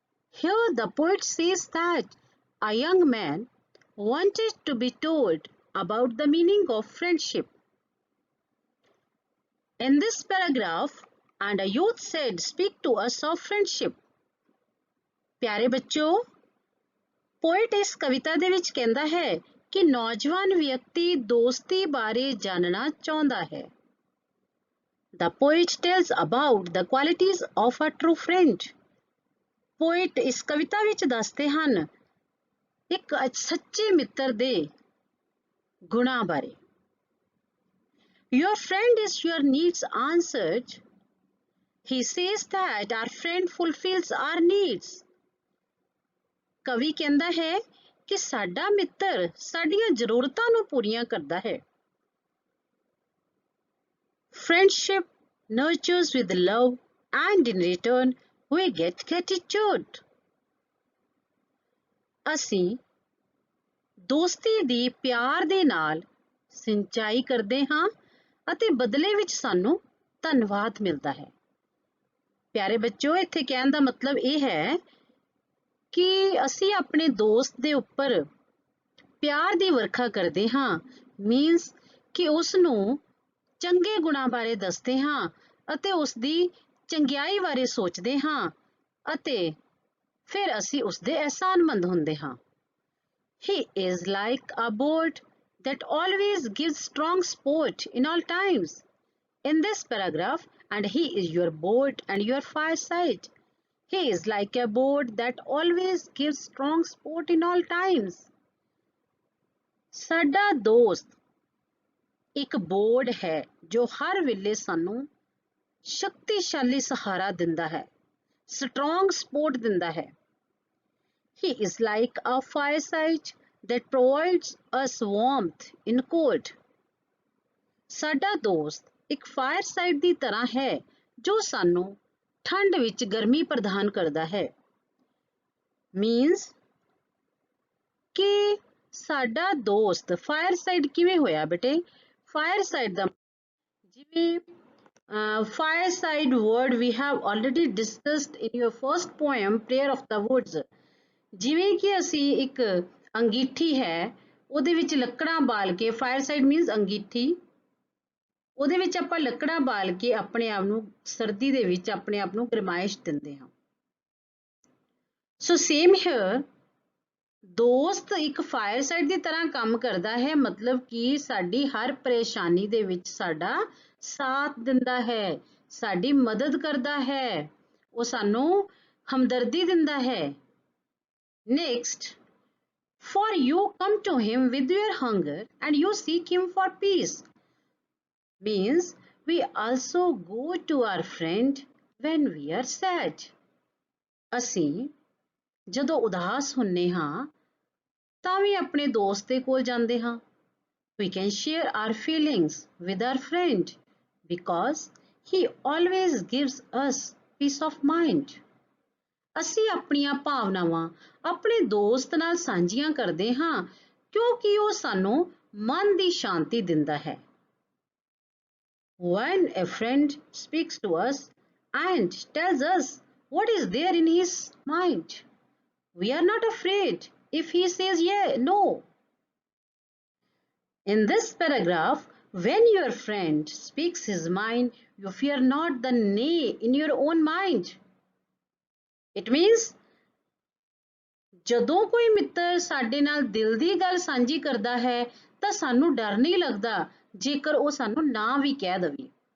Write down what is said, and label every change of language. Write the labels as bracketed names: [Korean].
[English] Here the poet says that a young man wanted to be told about the meaning of friendship. In this paragraph, and a youth said, "Speak to us of friendship." [Punjabi] प्यारे बच्चों, poet इस कविता ਦੇ ਵਿੱਚ ਕਹਿੰਦਾ ਹੈ ਕਿ ਨੌਜਵਾਨ ਵਿਅਕਤੀ ਦੋਸਤੀ ਬਾਰੇ ਜਾਣਨਾ ਚਾਹੁੰਦਾ ਹੈ। [English] The poet tells about the qualities of a true friend. [Punjabi] Poet ਇਸ ਕਵਿਤਾ ਵਿੱਚ ਦੱਸਦੇ ਹਨ ਇੱਕ ਸੱਚੇ ਮਿੱਤਰ ਦੇ ਗੁਣਾਂ ਬਾਰੇ। [English] Your friend is your needs answered. He says that our friend fulfills our needs. [Punjabi] ਕਵੀ ਕਹਿੰਦਾ ਹੈ ਕਿ ਸਾਡਾ ਮਿੱਤਰ ਸਾਡੀਆਂ ਜ਼ਰੂਰਤਾਂ ਨੂੰ ਪੂਰੀਆਂ ਕਰਦਾ ਹੈ। [English] Friendship nurtures with love and in return we get gratitude. [Punjabi] ਅਸੀਂ ਦੋਸਤੀ ਦੀ ਪਿਆਰ ਦੇ ਨਾਲ ਸਿੰਚਾਈ ਕਰਦੇ ਹਾਂ ਅਤੇ ਬਦਲੇ ਵਿੱਚ ਸਾਨੂੰ ਧੰਨਵਾਦ ਮਿਲਦਾ ਹੈ। ਪਿਆਰੇ ਬੱਚਿਓ, ਇੱਥੇ ਕਹਿਣ ਦਾ ਮਤਲਬ ਇਹ ਹੈ ਕਿ ਅਸੀਂ ਆਪਣੇ ਦੋਸਤ ਦੇ ਉੱਪਰ ਪਿਆਰ ਦੀ ਵਰਖਾ ਕਰਦੇ ਹਾਂ, ਮੀਨਸ ਕਿ ਉਸ ਨੂੰ ਚੰਗੇ ਗੁਣਾਂ ਬਾਰੇ ਦੱਸਦੇ ਹਾਂ ਅਤੇ ਉਸ ਦੀ ਚੰਗਿਆਈ ਬਾਰੇ ਸੋਚਦੇ ਹਾਂ ਅਤੇ ਫਿਰ ਅਸੀਂ ਉਸ ਦੇ ਅਹਿਸਾਨਮੰਦ ਹੁੰਦੇ ਹਾਂ। [English] He is like a boat that always gives strong support in all times. In this paragraph, and he is your boat and your fireside. He is like a boat that always gives strong support in all times. [Punjabi] ਸਾਡਾ ਦੋਸਤ ਇੱਕ board ਹੈ ਜੋ ਹਰ ਵੇਲੇ ਸਾਨੂੰ ਸ਼ਕਤੀਸ਼ਾਲੀ ਸਹਾਰਾ ਦਿੰਦਾ ਹੈ, [English] strong support [Punjabi] ਦਿੰਦਾ ਹੈ। [English] He is like a fireside that provides us warmth in cold. [Punjabi] ਸਾਡਾ ਦੋਸਤ ਇੱਕ ਫਾਇਰਸਾਈਡ ਦੀ ਤਰ੍ਹਾਂ ਹੈ ਜੋ ਸਾਨੂੰ ਠੰਡ ਵਿੱਚ ਗਰਮੀ ਪ੍ਰਦਾਨ ਕਰਦਾ ਹੈ। ਮੀਨਸ ਕਿ ਸਾਡਾ ਦੋਸਤ ਫਾਇਰਸਾਈਡ ਕਿਵੇਂ ਹੋਇਆ ਬੇਟੇ? ਫਾਇਰਸਾਈਡ ਦਾ ਜਿਵੇਂ [English] fireside word we have already discussed in your first poem prayer of the woods. [Punjabi] ਜਿਵੇਂ ਕਿ ਅਸੀਂ ਇੱਕ ਅੰਗੀਠੀ ਹੈ ਉਹਦੇ ਵਿੱਚ ਲੱਕੜਾਂ ਬਾਲ ਕੇ, [English] fireside means [Punjabi] ਅੰਗੀਠੀ, ਉਹਦੇ ਵਿੱਚ ਆਪਾਂ ਲੱਕੜਾਂ ਬਾਲ ਕੇ ਆਪਣੇ ਆਪ ਨੂੰ ਸਰਦੀ ਦੇ ਵਿੱਚ ਆਪਣੇ ਆਪ ਨੂੰ ਗਰਮਾਇਸ਼ ਦਿੰਦੇ ਹਾਂ। [English] so same here, [Punjabi] ਦੋਸਤ ਇੱਕ ਫਾਇਰਸਾਈਡ ਦੀ ਤਰ੍ਹਾਂ ਕੰਮ ਕਰਦਾ ਹੈ, ਮਤਲਬ ਕਿ ਸਾਡੀ ਹਰ ਪਰੇਸ਼ਾਨੀ ਦੇ ਵਿੱਚ ਸਾਡਾ ਸਾਥ ਦਿੰਦਾ ਹੈ, ਸਾਡੀ ਮਦਦ ਕਰਦਾ ਹੈ ਉਹ ਸਾਨੂੰ ਹਮਦਰਦੀ ਦਿੰਦਾ ਹੈ। [English] Next, for you come to him with your hunger and you seek him for peace means we also go to our friend when we are sad. [Punjabi] ਅਸੀਂ ਜਦੋਂ ਉਦਾਸ ਹੁੰਨੇ ਹਾਂ ਤਾਂ ਵੀ ਆਪਣੇ ਦੋਸਤ ਦੇ ਕੋਲ ਜਾਂਦੇ ਹਾਂ। [English] We can share our feelings with our friend because he always gives us peace of mind. [Punjabi] ਅਸੀਂ ਆਪਣੀਆਂ ਭਾਵਨਾਵਾਂ ਆਪਣੇ ਦੋਸਤ ਨਾਲ ਸਾਂਝੀਆਂ ਕਰਦੇ ਹਾਂ ਕਿਉਂਕਿ ਉਹ ਸਾਨੂੰ ਮਨ ਦੀ ਸ਼ਾਂਤੀ ਦਿੰਦਾ ਹੈ। [English] When a friend speaks to us and tells us what is there in his mind, we are not afraid if he says yeah, no. In this paragraph, when your friend speaks his mind, you fear not the nay in your own mind. It means [Punjabi] ਜਦੋਂ ਕੋਈ ਮਿੱਤਰ ਸਾਡੇ ਨਾਲ ਦਿਲ ਦੀ ਗੱਲ ਸਾਂਝੀ ਕਰਦਾ ਹੈ ਤਾਂ ਸਾਨੂੰ ਡਰ ਨਹੀਂ ਲੱਗਦਾ ਜੇਕਰ ਉਹ ਸਾਨੂੰ ਨਾ ਵੀ ਕਹਿ ਦਵੇ।